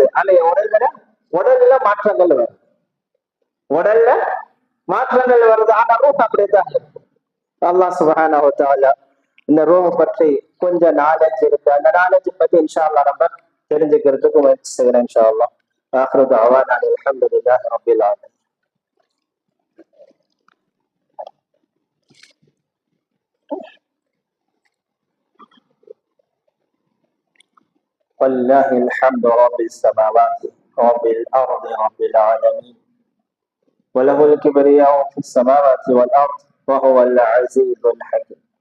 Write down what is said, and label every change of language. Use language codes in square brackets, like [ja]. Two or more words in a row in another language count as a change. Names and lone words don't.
[ta] ஆனா உடல்ல மாற்றங்கள் வருது, உடல்ல மாற்றங்கள் வருது. ஆனா ரூஹ் அப்படியேதான் இருக்கு. [ar] الله سبحانه وتعالى [ta] இந்த ரூஹ் பற்றி கொஞ்சம் நாலேஜ் இருக்கு. அந்த நாலேஜ் பத்தி [ar] إن شاء الله [ta] நம்ம தெரிஞ்சுக்கிறதுக்கு முயற்சி செய்யறேன் [ar] إن شاء الله. آخر دعوانا الحمد لله رب العالمين. ولله الحمد رب السماوات رب الأرض رب العالمين وله الكبرياء في السماوات والأرض وهو العزيز الحكيم.